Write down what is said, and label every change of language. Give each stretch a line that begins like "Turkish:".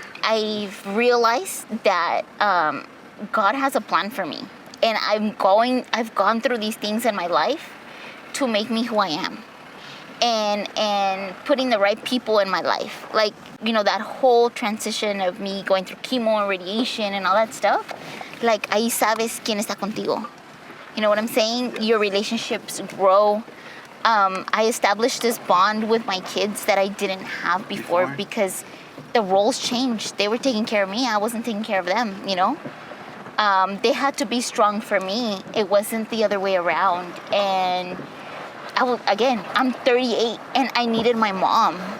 English: I've realized that God has a plan for me. And I've gone through these things in my life to make me who I am. And putting the right people in my life. Like, that whole transition of me going through chemo and radiation and all that stuff.
Spanish: Like, ahí sabes quién está contigo.
English: You know what I'm saying? Your relationships grow. I established this bond with my kids that I didn't have before because the roles changed. They were taking care of me. I wasn't taking care of them, They had to be strong for me. It wasn't the other way around. And I'm 38 and I needed my mom.